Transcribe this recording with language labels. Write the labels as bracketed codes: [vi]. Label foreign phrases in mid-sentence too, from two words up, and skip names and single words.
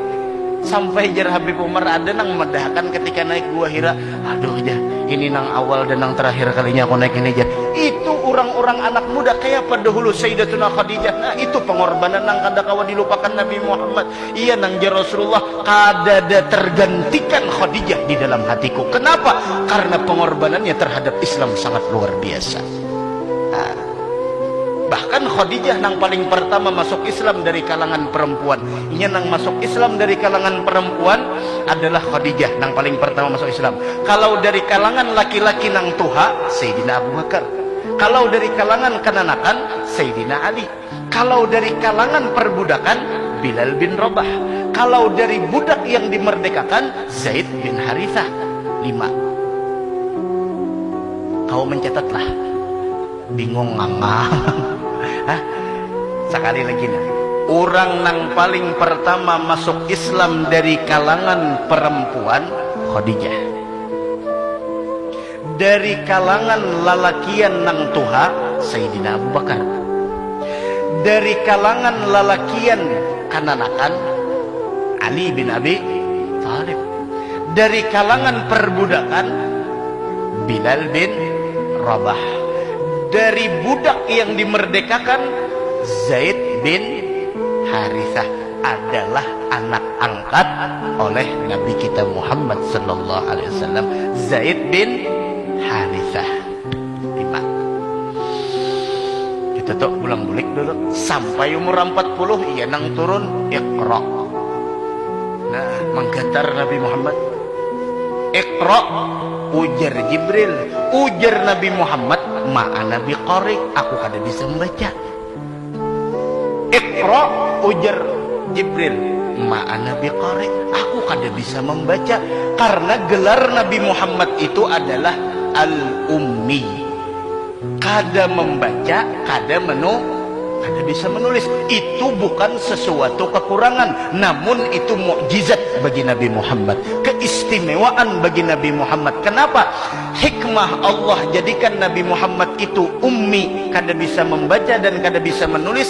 [bjn] Sampai jar Habib Umar ada nang medahkan ketika naik Gua Hira, aduh jah, ini nang awal dan nang terakhir kalinya aku naik ini jah. [id] Itu orang-orang anak muda kayak pada dahulu Sayyidatuna Khadijah. [bjn] Nah, itu pengorbanan nang kada kawa dilupakan Nabi Muhammad. Iya nang jar Rasulullah kada ada tergantikan Khadijah di dalam hatiku. Kenapa? [id] Karena pengorbanannya terhadap Islam sangat luar biasa. Nah, bahkan Khadijah nang paling pertama masuk Islam dari kalangan perempuan. Ini nang masuk Islam dari kalangan perempuan adalah Khadijah nang paling pertama masuk Islam. Kalau dari kalangan laki-laki [bjn] nang tuha, [id] Sayyidina Abu Bakar. Kalau dari kalangan kananakan, Sayyidina Ali. Kalau dari kalangan perbudakan, Bilal bin Rabah. Kalau dari budak yang dimerdekakan, Zaid bin Harithah. 5. Kau mencatatlah. [bjn] Bingung ngamang. Hah? [id] Sekali lagi nah, orang nang paling pertama masuk Islam dari kalangan perempuan Khadijah. [bjn] Dari kalangan lalakian nang tuha Sayyidina Abu Bakar. Dari kalangan lalakian kananakan Ali bin Abi Thalib. [id] Dari kalangan perbudakan Bilal bin Rabah. Dari budak yang dimerdekakan Zaid bin Harithah adalah anak angkat oleh Nabi kita Muhammad [ar] صلى الله عليه وسلم, [id] Zaid bin Harithah. 5. [bjn] Kita tuh pulang bulik dulu sampai umur 40 iya nang turun Iqra. Nah, menggantar Nabi Muhammad Iqra ujar Jibril, ujar Nabi Muhammad, [ar] ما أنا بقارئ, [bjn] aku kada bisa membaca. Iqra, ujar Jibril, [ar] ما أنا بقارئ, [bjn] aku kada bisa membaca. [id] Karena gelar Nabi Muhammad itu adalah al-ummi, [bjn] kada membaca, kada bisa menulis. [id] Itu bukan sesuatu kekurangan, namun itu mukjizat bagi Nabi Muhammad, keistimewaan bagi Nabi Muhammad. Kenapa? Hikmah Allah jadikan Nabi Muhammad itu ummi, [bjn] kada bisa membaca dan kada bisa menulis.